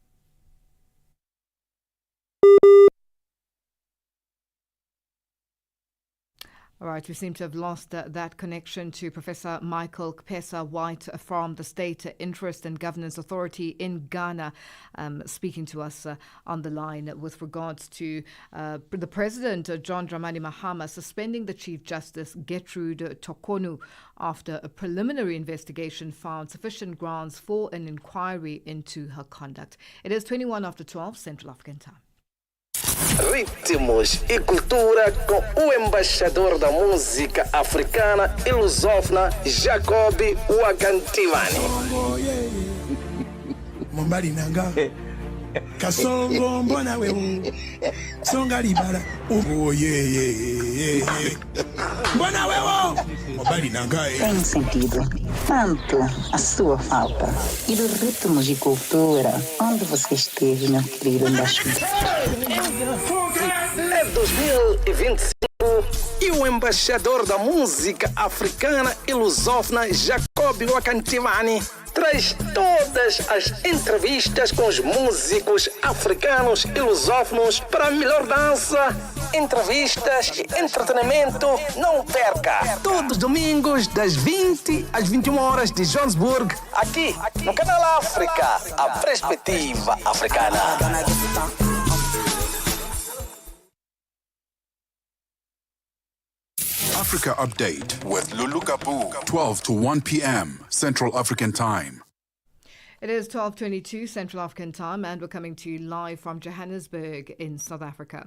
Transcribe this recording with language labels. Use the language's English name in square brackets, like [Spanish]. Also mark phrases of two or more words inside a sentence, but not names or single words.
[English] All right, we seem to have lost that connection to Professor Michael Kpesa White from the State Interest and Governance Authority in Ghana, speaking to us on the line with regards to the President, John Dramani Mahama, suspending the Chief Justice, Gertrude Tokonu, after a preliminary investigation found sufficient grounds for an inquiry into her conduct. It is 21 after 12 Central African Time. [Portuguese] ritmos e cultura com o embaixador da música africana e lusófona, Jacob Wakantivani. [Lingala] Mombali nanga kasongo mbona wewe songa libala mbona wewe mombali nanga [Portuguese] Tem sentido tanto a sua falta e dos ritmos de cultura onde você esteve, meu querido embaixador. É 2025 e o embaixador da música africana e lusófona, Jacob Wakantivani, traz todas as entrevistas com os músicos africanos e lusófonos para a melhor dança, entrevistas e entretenimento. Não perca! Todos os domingos, das 20 às 21 horas de Johannesburg, aqui no Canal África, a perspectiva africana. [English] Africa Update with Lulu Gaboo, 12 to 1 p.m. Central African Time. It is 12:22 Central African Time, and we're coming to you live from Johannesburg in South Africa.